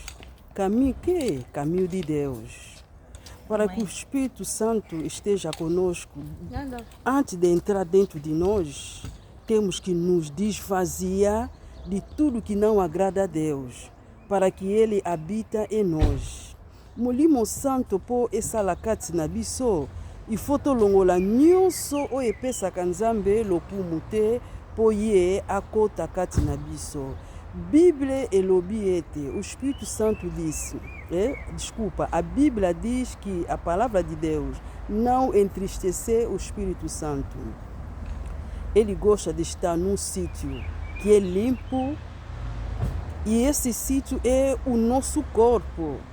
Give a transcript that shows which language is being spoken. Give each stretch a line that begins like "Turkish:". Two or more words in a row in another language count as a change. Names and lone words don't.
Portuguese: Caminho que? Caminho de Deus. Para que o Espírito Santo esteja conosco, antes de entrar dentro de nós, temos que nos desvaziar de tudo que não agrada a Deus, para que Ele habita em nós.
Lingala: Molimo Santo po esalakati na biso, ifo tolongola nyonso oyo epesaka Nzambe lokumu te po ye akota kati na biso. Bíblia elobi ete,
Portuguese: o Espírito Santo disse, a Bíblia diz que a palavra de Deus não entristecer o Espírito Santo. Ele gosta de estar num sítio que é limpo, e esse sítio é o nosso corpo.